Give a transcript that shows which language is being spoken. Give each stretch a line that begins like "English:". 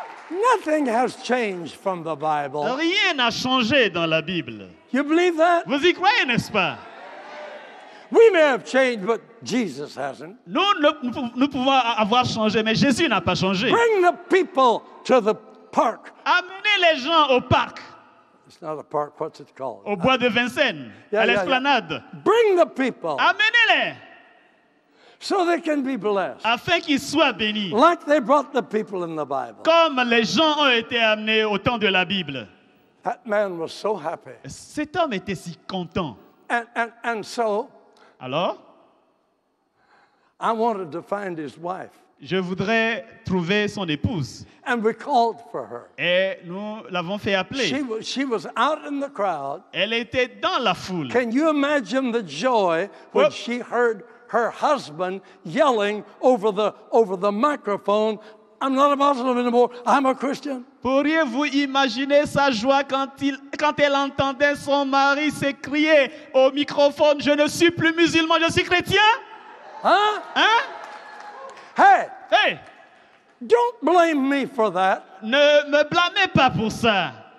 English: Nothing has changed from the Bible.
French: Rien n'a changé dans la Bible.
English: You believe that?
French: Vous y croyez, n'est-ce pas?
English: We may have changed, but Jesus hasn't.
French: Nous pouvons avoir changé, mais Jésus n'a pas changé.
English: Bring the people to the park.
French: Amenez les gens au parc.
English: It's not a park. What's it called?
French: Au bois de Vincennes, à l'esplanade.
English: Bring the people.
French: Amenez-les.
English: So they can be blessed.
French: Afin qu'ils soient bénis.
English: Like they brought the people in the Bible.
French: Comme les gens ont été amenés au temps de la Bible.
English: That man was so happy.
French: Cet homme était si content.
English: And so,
French: alors,
English: I wanted to find his wife.
French: Je voudrais trouver son épouse.
English: And we called for her.
French: Et nous l'avons fait appeler.
English: She was out in the crowd.
French: Elle était dans la foule.
English: Can you imagine the joy when she heard her husband yelling over the microphone, I'm not a Muslim anymore, I'm a Christian?
French: Pourriez-vous imaginer sa joie quand elle entendait son mari s'écrier au microphone, je ne suis plus musulman, je suis chrétien?
English: Hein? Hey! Don't blame me for that.
French: Ne me blâmez pas pour ça.